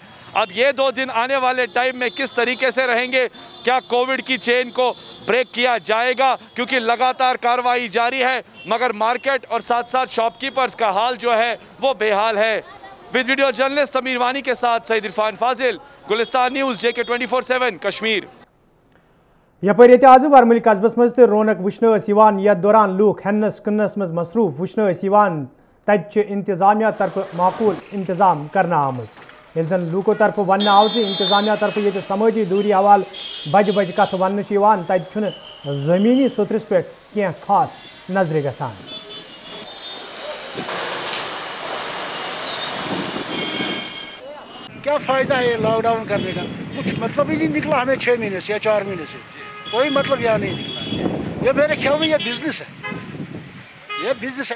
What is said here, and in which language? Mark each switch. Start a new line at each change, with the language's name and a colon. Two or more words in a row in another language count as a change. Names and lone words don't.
Urdu: اب یہ 2 دن آنے والے ٹائم میں کس طریقے سے رہیں گے، کیا کووڈ کی چین کو بریک کیا جائے گا، کیونکہ لگاتار کارروائی جاری ہے، مگر مارکیٹ اور ساتھ ساتھ
English: shop keepers
Urdu: کا حال جو ہے وہ بے حال ہے۔
English: with video journalist
Urdu: سمیر وانی کے ساتھ سعید عرفان فاضل، گلستان نیوز JK 24/7 کشمیر۔
Kashmiri: یپر یہ آز ورمل قصبس مز رونق وچھن یتھ دوران لوک ہنس کنس مز مصروف وچھن تت انتظامیہ طرف معقول انتظام کرنا آمت، یل زن لوکو طرف ون آو انتظامیہ طرف یہ سماجی دوری حوالہ بج کت ون تت زمینی سترس پہ کی خاص نظر گسان۔
Urdu: کیا فائدہ ہے لاک ڈاؤن کرنے کا؟ کچھ مطلب ہی نہیں نکلا ہمیں 6 مہینے سے یا 4 مہینے سے، کوئی مطلب یہاں نہیں نکلا۔ یہ میرے خیال میں یہ بزنس ہے، یہ بزنس ہے۔